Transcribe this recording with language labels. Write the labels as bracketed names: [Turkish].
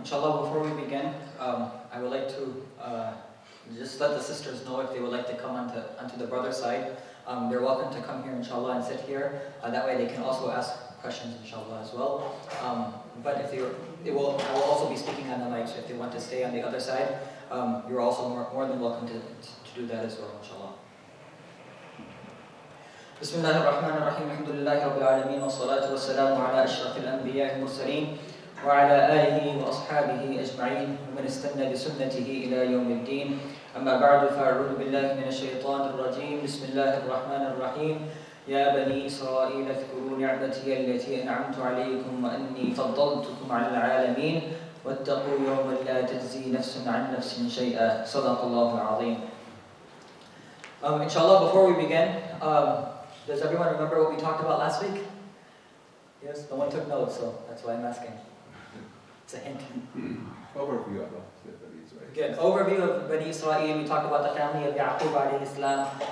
[English] Inshallah, before we begin, I would like to just let the sisters know if they would like to come onto the brother side. They're welcome to come here, inshallah, and sit here. That way they can also ask questions, inshallah, as well. But if I will also be speaking on the mic, so if they want to stay on the other side, you're also more than welcome to do that as well, inshallah. [Arabic] بسم الله الرحمن الرحيم الحمد لله رب العالمين والصلاة والسلام على أشرف الأنبياء المرسلين وعلى آله وأصحابه أجمعين ومن استنى بسنته إلى يوم الدين أما بعد فأعوذ بالله من الشيطان الرجيم بسم الله الرحمن الرحيم يا بني إسرائيل اذكروا نعمتي التي أنعمت عليكم وأني فضلتكم على العالمين واتقوا يوما لا تجزي نفس عن نفس شيئا صدق الله العظيم. [English] Inshallah, before we begin, does everyone remember what we talked about last week? Yes? No one took notes, so that's why I'm asking. It's a hint. Overview of Bani Israel. Good. Overview of Bani Israel. We talked about the family of Yaqub alayhi salam.